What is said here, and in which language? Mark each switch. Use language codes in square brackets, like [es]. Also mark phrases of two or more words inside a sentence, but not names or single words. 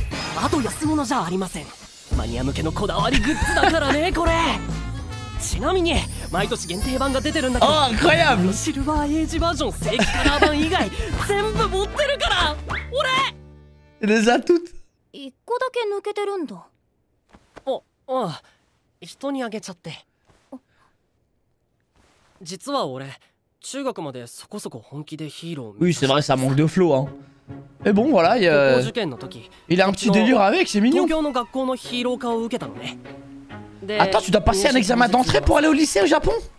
[ja] あと安物じゃありません。マニア向けのこだわりグッズだからねこれ。ちなみに毎年限定版が出てるんだけど、 [fr] incroyable! [ja] シルバーエイジバージョン正規カラー版以外全部持ってるから俺。 [fr] Les a toutes! [ja] 一個だけ抜けてるんだ。あ、人にあげちゃって。実は俺中学までそこそこ本気でヒーローを。 [fr] Oui, c'est vrai, ça manque de flow, hein. Mais bon, voilà, il a un petit délire avec, c'est mignon. Attends, tu dois passer un examen d'entrée pour aller au lycée au Japon?